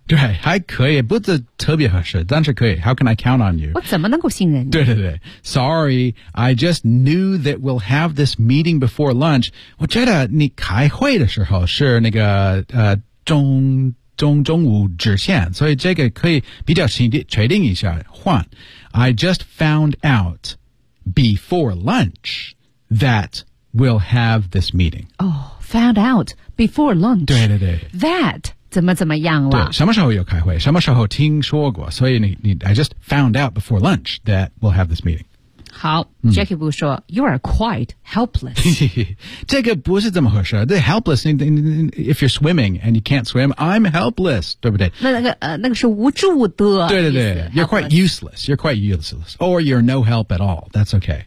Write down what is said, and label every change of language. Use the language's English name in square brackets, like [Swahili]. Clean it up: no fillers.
[Chinese] 对，还可以，不是特别合适，但是可以。 [English] How can I count on you? [Chinese] 我怎么能够信任你？对对对 [English] ，Sorry, I just knew that we'll have this meeting before lunch. [Chinese] 我觉得你开会的时候是那个中午之前，所以这个可以比较确定一下换。 [English] I just found out before lunch that we'll have this meeting. Oh, found out before lunch. [Chinese] 对对对 that. 怎么怎么样了？对，什么时候有开会？什么时候听说过？所以你 [English] ，I just found out before lunch that we'll have this meeting. 好、，Jackie Wu 说 ，You are quite helpless. [Chinese] 这个不是这么回事。 [English] The helpless, if you're swimming and you can't swim, I'm helpless, [Chinese] 对不对？那个是无助的。对对对 [English] ，You're quite useless. You're quite useless, or you're no help at all. That's okay.